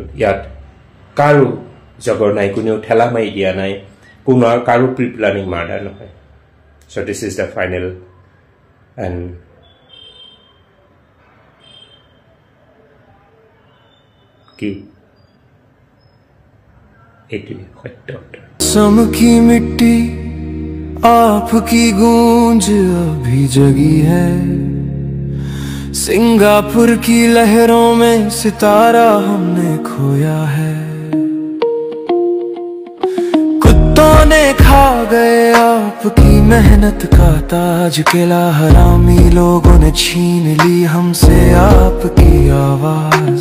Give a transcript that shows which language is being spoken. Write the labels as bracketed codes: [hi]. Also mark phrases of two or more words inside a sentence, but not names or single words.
[as] ইয়াত কাৰো জগৰ নাই, কোনেও ঠেলা মাৰি দিয়া নাই, কাৰো প্ৰি প্লানিং মাৰ্ডাৰ নহয়। [en] So this is the final and key [as] এইটোৱে সত্য উত্তৰ। [hi] सम की मिट्टी आपकी गूंज अभी जगी है, सिंगापुर की लहरों में सितारा हमने खोया है। कुत्तों ने खा गए आपकी मेहनत का ताज, किला हरामी लोगों ने छीन ली हमसे आपकी आवाज।